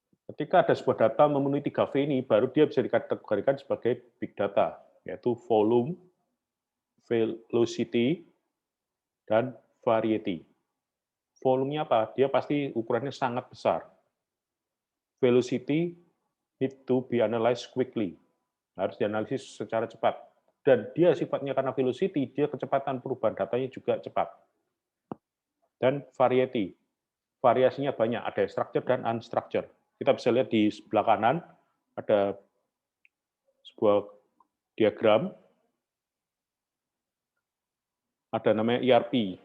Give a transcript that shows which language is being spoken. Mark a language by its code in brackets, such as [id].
[id] Ketika ada sebuah data memenuhi 3V ini, baru dia bisa dikategorikan sebagai big data, yaitu volume, velocity, dan variety. Volumenya apa? Dia pasti ukurannya sangat besar. [en] Velocity need to be analyzed quickly. [id] Harus dianalisis secara cepat. Dan dia sifatnya karena velocity, dia kecepatan perubahan datanya juga cepat. Dan variety. Variasinya banyak, ada structure dan unstructured. Kita bisa lihat di sebelah kanan, ada sebuah diagram, ada namanya ERP.